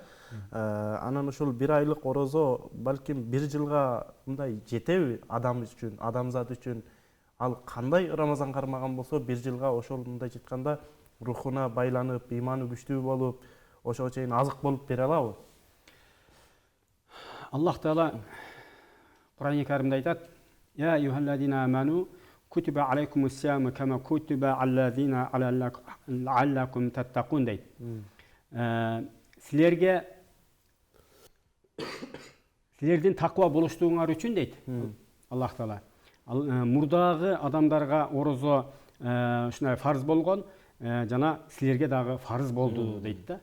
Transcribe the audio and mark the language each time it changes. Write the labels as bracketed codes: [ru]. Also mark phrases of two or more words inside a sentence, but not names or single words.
[ky] Анан ушул бир айлык орозо балким бир жылга мындай жетеби адам үчүн, адамзат үчүн? Ал кандай Рамазан кармаган болсо бир жылга ошол мындай айтканда рухуна байланып, ыйманы күчтүү болуп, ошого чейин азык болуп бере алабы? Аллах Таала Кур'ан-ы Каримде айтат: [ar] "يا أيها الذين آمنوا كتب عليكم الصيام كما كتب الذين لعلكم تتقون" дейт. [ky] Силердин таква болуштугуңар үчүн дейт Аллах Таала. Мурдагы адамдарга орозо ушундай фарз болгон, жана силерге дагы фарз болду дейт да.